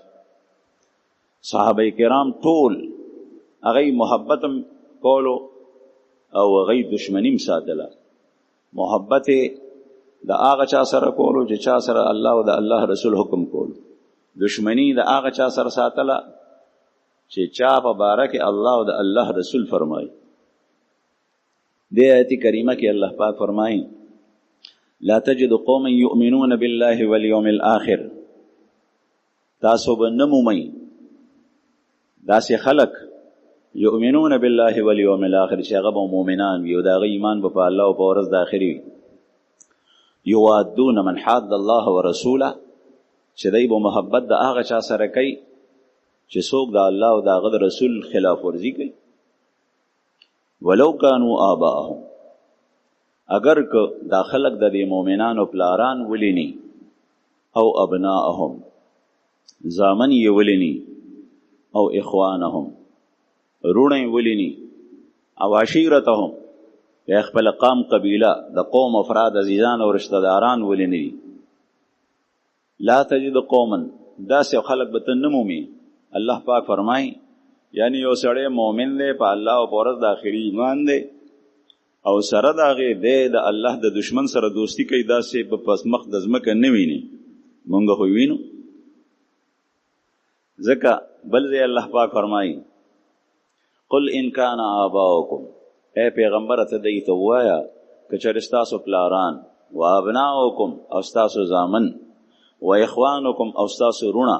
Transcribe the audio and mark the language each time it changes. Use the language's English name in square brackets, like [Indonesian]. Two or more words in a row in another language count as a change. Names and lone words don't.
[Pashto] صحابه کرام ټول هغې محبت کولو او هغې دشمنیم ساتله محبت د هغه چا سره کولو چې چا سره الله او د الله رسول حکم کولو دشمنی د هغه چا سره ساتله چې چا په باره کې الله او د الله رسول فرمایي دې آیت کریمه کې الله پاک فرمایي [Arabic] لا تجد قوما یؤمنون بالله والیوم الاخر [Pashto] تاسو به نه مومئ داسې خلک [Arabic] یؤمنون بالله والیوم الاخر [Pashto] چې هغه به مؤمنان وي او د هغه ایمان به په الله او په ورځ د آخري وي [Arabic] یوادون من حاد الله ورسوله [Pashto] چې دی به محبت د هغه چا سره کوي چې څوک د الله او د هغه د رسول خلاف ورزي کوي [Arabic] ولو کانوا آباءهم [Pashto] اگر که دا خلق د دې مؤمنانو پلاران ولینی او ابناءهم زامن یې ولینی او اخوانهم رونه ولینی او عشیرتهم یا خپل قام قبیله د قوم افراد عزیزان او رشتہ داران ولینی [Arabic] لا تجد قوما [Pashto] داسې خلق به ته نه مومي الله پاک فرمایي یعنی یو سړی مؤمن دی په الله او په ورځ د آخري ایمان دی او سره د هغې دی د الله د دشمن سره دوستي کوي داسې په پس مخ د ځمکه نه ویني مونږ خو وینو ځکه بل ځای الله پاک فرمایي [Arabic] قل ان کان آباؤکم [Pashto] اے پیغمبره ته دوی ته ووایه که چېرې ستاسو پلاران و ابناؤکم او ستاسو زامن و اخوانکم او ستاسو رونه